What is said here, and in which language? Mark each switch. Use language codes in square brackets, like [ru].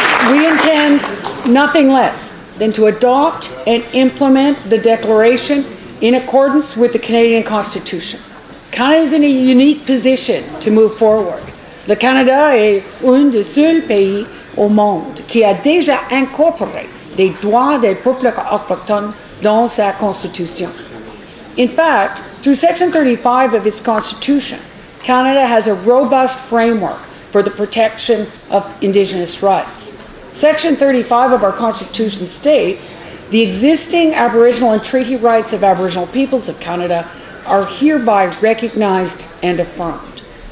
[en] We intend nothing less than to adopt and implement the Declaration in accordance with the Canadian Constitution. Canada is in a unique position to move forward. [fr] Le Canada est un des seuls pays au monde qui a déjà incorporé les droits des peuples autochtones dans sa Constitution. [en] In fact, through Section 35 of its Constitution, Canada has a robust framework for the protection of Indigenous rights. Section 35 of our Constitution states, the existing Aboriginal and treaty rights of Aboriginal peoples of Canada are hereby recognized and affirmed.